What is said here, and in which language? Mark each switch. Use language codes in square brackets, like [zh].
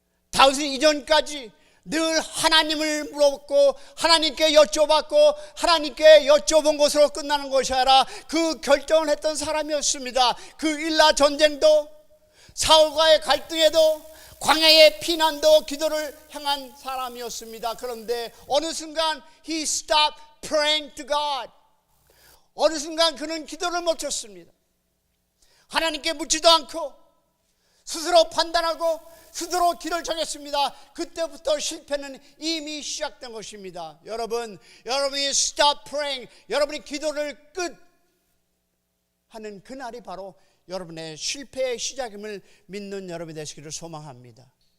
[ko] 다윗은 이전까지 늘 하나님을 물었고 하나님께 여쭤봤고 하나님께 여쭤본 것으로 끝나는 것이 아니라 그 결정을 했던 사람이었습니다. 그 일라 전쟁도, 사울과의 갈등에도, 광야의 피난도 기도를 향한 사람이었습니다. 그런데 어느 순간 [en] he stopped praying to God. [ko] 어느 순간 그는 기도를 멈췄습니다. 하나님께 묻지도 않고 스스로 판단하고 스스로 길을 정했습니다. 그때부터 실패는 이미 시작된 것입니다. 여러분이 [en] stop praying, [ko] 여러분이 기도를 끝하는 그날이 바로 여러분의 실패의 시작임을 믿는 여러분이 되시기를 소망합니다.